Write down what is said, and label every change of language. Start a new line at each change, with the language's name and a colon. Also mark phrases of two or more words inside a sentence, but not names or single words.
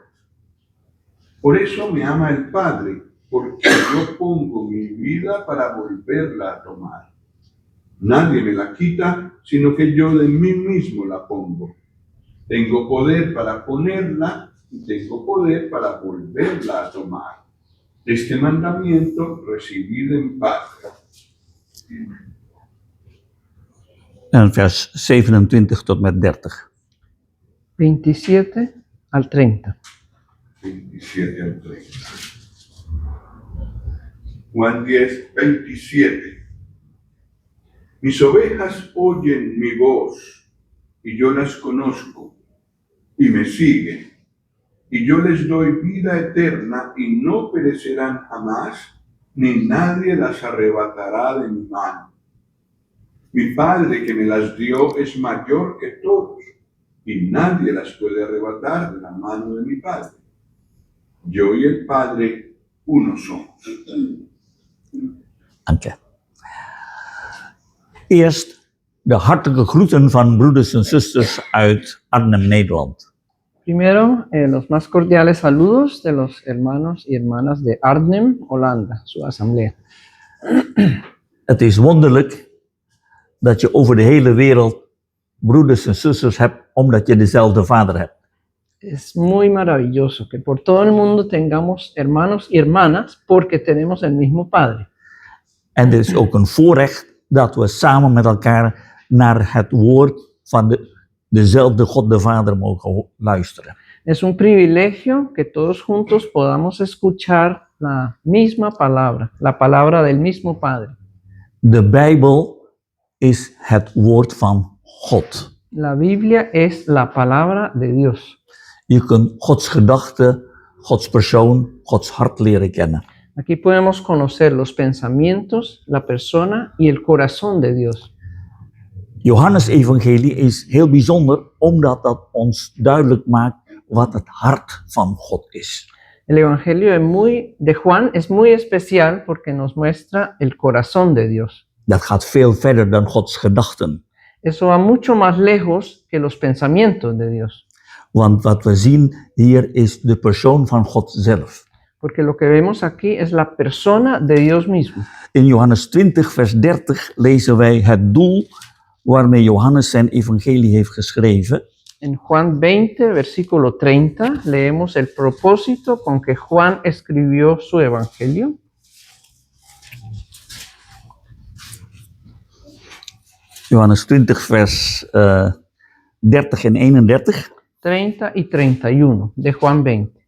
Spanish: Por eso me ama el Padre, porque yo pongo mi vida para volverla a tomar. Nadie me la quita, sino que yo de mí mismo la pongo. Tengo poder para ponerla y tengo poder para volverla a tomar. Este mandamiento recibí en paz.
Dutch: En vers 27 tot en met 30.
Spanish: 27 al 30. 27 al 30. Juan 10, 27. Mis ovejas oyen mi voz, y yo las conozco, y me siguen. Y yo les doy vida eterna, y no perecerán jamás, ni nadie las arrebatará de mi mano. Mi Padre que me las dio es mayor que todos, y nadie las puede arrebatar de la mano de mi Padre. Yo y el Padre uno somos.
Dutch: Dank je. Eerst de hartelijke groeten van broeders en zusters uit Arnhem, Nederland.
Spanish: Primero, los más cordiales saludos de los hermanos y hermanas de Arnhem, Holanda, su asamblea.
Dutch: Het is wonderlijk dat je over de hele wereld broeders en zusters hebt, omdat je dezelfde vader hebt.
Spanish: Es muy maravilloso que por todo el mundo tengamos hermanos y hermanas porque tenemos el mismo Padre.
Dutch: En het is ook een voorrecht dat we samen met elkaar naar het woord van dezelfde God de Vader mogen luisteren.
Spanish: Es un privilegio que todos juntos podamos escuchar la misma palabra, la palabra del mismo Padre.
Dutch: De Bijbel is het woord van God.
Spanish: La Biblia es la palabra de Dios.
Dutch: Je kunt Gods gedachten, Gods persoon, Gods hart leren kennen.
Spanish: Aquí podemos conocer los pensamientos, la persona y el corazón de Dios.
Dutch: Johannes evangelie is heel bijzonder omdat dat ons duidelijk maakt wat het hart van God is.
Spanish: El Evangelio de Juan es muy especial porque nos muestra el corazón de Dios.
Dutch: Dat gaat veel verder dan Gods gedachten.
Spanish: Eso va mucho más lejos que los pensamientos de Dios.
Dutch: Want wat we zien hier is de persoon van God zelf.
Spanish: Porque lo que vemos aquí es la persona de Dios mismo.
Dutch: In Johannes 20 vers 30 lezen wij het doel waarmee Johannes zijn evangelie heeft geschreven.
Spanish: En Juan 20, versículo 30, leemos el propósito con que Juan escribió su evangelio.
Dutch: Johannes 20 vers 30 en 31.
Spanish: 30 y 31 de Juan 20.